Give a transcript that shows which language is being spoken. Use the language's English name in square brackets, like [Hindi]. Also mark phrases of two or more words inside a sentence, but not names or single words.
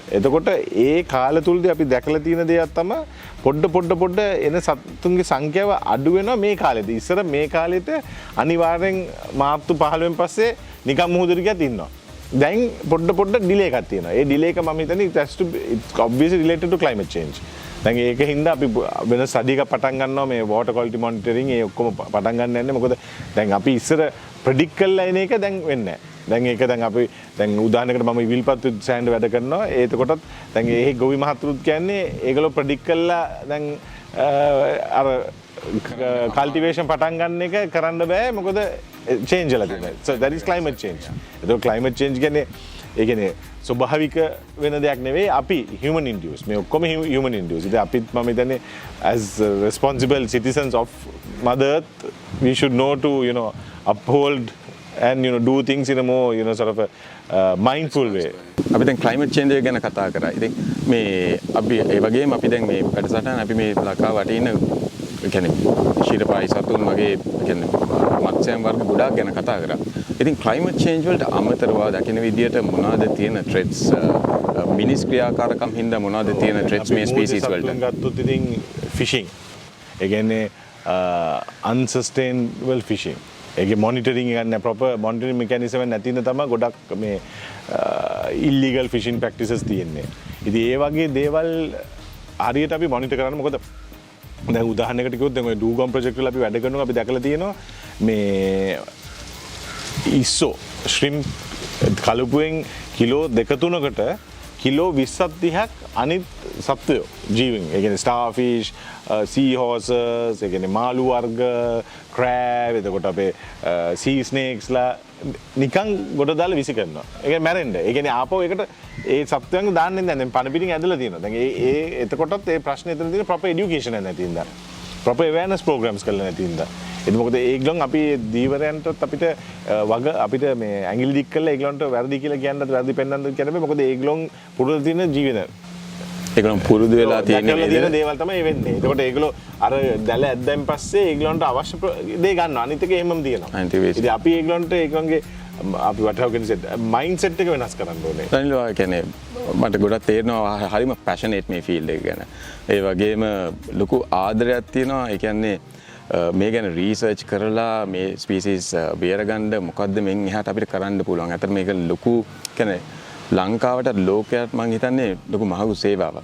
[Sinhala] එතකොට ඒ කාල තුලදී අපි දැකලා තියෙන දේක් තමයි පොඩ එන සතුන්ගේ සංඛ්‍යාව අඩු වෙනවා මේ කාලෙදී. ඉස්සර මේ කාලෙට අනිවාර්යෙන් මාර්තු 15 වෙනි පස්සේ නිකම් මුහුදට ගියත් ඉන්නවා. දැන් පොඩ්ඩ ඩිලේ එකක් තියෙනවා. ඒ ඩිලේ එක මම හිතන්නේ [English] it's obviously related to climate change. [Sinhala] දැන් ඒක හින්දා අපි වෙන ස්ටඩි එකක් පටන් ගන්නවා මේ [English] water quality monitoring [Sinhala] ඒ ඔක්කොම පටන් ගන්න යන්නේ. මොකද දැන් අපි ඉස්සර ප්‍රෙඩික්ට් කරලා එන එක දැන් වෙන්නේ නැහැ. දැන් ඒක දැන් අපි දැන් උදාහරණයකට මම විල්පත් සෑන්ඩ් වැඩ කරනවා. ඒකකොටත් දැන් ඒ ගොවි මහතුරුත් කියන්නේ ඒගොල්ලෝ ප්‍රෙඩික්ට් කරලා දැන් අර කල්ටිවේෂන් පටන් ගන්න එක කරන්න බෑ මොකද චේන්ජ් වෙලා තියෙනවා. [English] So that is climate change. [Sinhala] ඒක [English] climate change [Sinhala] කියන්නේ ඒ කියන්නේ ස්වභාවික වෙන දෙයක් නෙවෙයි අපි [English] human induced. [Sinhala] මේ ඔක්කොම [English] human induced. [Sinhala] ඉතින් අපිත් මම හිතන්නේ [English] as responsible citizens of Mother Earth we should know to uphold and do things in a more sort of a mindful way. [Sinhala] අපි දැන් [English] climate change [Sinhala] එක ගැන කතා කරා. ඉතින් මේ අපි ඒ වගේම අපි දැන් මේ වැඩසටහන අපි මේ ලංකාව වටේ ඉන්න කියන්නේ ශීතපායි සතුන් වගේ කියන්නේ මත්ස්‍යයන් වර්ග ගොඩාක් ගැන කතා කරා. ඉතින් [English] climate change [Sinhala] වලට අමතරව දකින්න විදියට මොනවද තියෙන threats මිනිස් ක්‍රියාකාරකම් හින්දා මොනවද තියෙන threats මේ species වලට? ගත්තොත් ඉතින් fishing. ඒ කියන්නේ [English] unsustainable fishing. [Sinhala] ඒකේ monitoring එකක් නැහැ [English] proper monitoring mechanism [Sinhala] එක නැති ඉන්න තමයි ගොඩක් මේ [English] illegal fishing practices [Sinhala] තියෙන්නේ. ඉතින් ඒ වගේ දේවල් හරියට අපි monitor කරන්න මොකද දැන් උදාහරණයකට කිව්වොත් දැන් ඔය [English] dugong project [Sinhala] වල අපි වැඩ කරනවා අපි දැකලා තියෙනවා මේ ඉස්සෝ ශ්‍රිම්ප් කලුපුවෙන් කිලෝ 2-3කට කිලෝ 20ක් 30ක් අනිත් සත්වයෝ ජීවීන් ඒ කියන්නේ [English] starfish sea horses [Sinhala] ඒ කියන්නේ මාළු වර්ග ක්‍රෑබ් එතකොට අපේ [English] sea snakes [Sinhala] නිකන් ගොඩ දාලා විසි කරනවා. ඒ කියන්නේ මැරෙන්න. ඒ කියන්නේ ආපහු ඒකට ඒ සත්වයන්ව දාන්නේ නැහැ. දැන් පණ පිටින් ඇදලා තියෙනවා. දැන් ඒ එතකොටත් ඒ ප්‍රශ්නේ එතන තියෙන [English] proper education [Sinhala] එක නැති ඉඳලා. [English] proper awareness programs [Sinhala] කරලා නැති ඉඳලා. ඒක මොකද ඒගොල්ලන් අපි දීවරයන්ටත් අපිට අපිට මේ ඇඟිලි දික් කරලා ඒගොල්ලන්ට වැරදි කියලා කියන්නත් වැරදි පෙන්වන්නත් කියන්න බෑ. මොකද ඒගොල්ලන් පුරුදු තියෙන ජීවිත. ඒගොල්ලන් පුරුදු වෙලා තියෙන දේවල් තමයි වෙන්නේ. ඒකට ඒගොල්ලෝ අර දැල ඇද්දන් පස්සේ ඒගොල්ලන්ට අවශ්‍ය දේ ගන්නවා. අනිත් එක එහෙමම තියෙනවා. ඉතින් අපි ඒගොල්ලන්ට ඒගොල්ලන්ගේ අපි [English] what can say [Sinhala] mindset එක වෙනස් කරන්න ඕනේ. රනිල් ඔය කියන්නේ මට ගොඩක් තේරෙනවා හරිම passionate මේ field එක ගැන. ඒ වගේම ලොකු ආදරයක් තියෙනවා. ඒ කියන්නේ මේ ගැන රීසර්ච් කරලා මේ ස්පීසිස් බේරගන්න මොකද්ද මෙන් එහාට අපිට කරන්න පුළුවන්. අතට මේක ලොකු කියන්නේ ලංකාවට ලෝකයට මං හිතන්නේ ලොකු මහඟු සේවාවක්.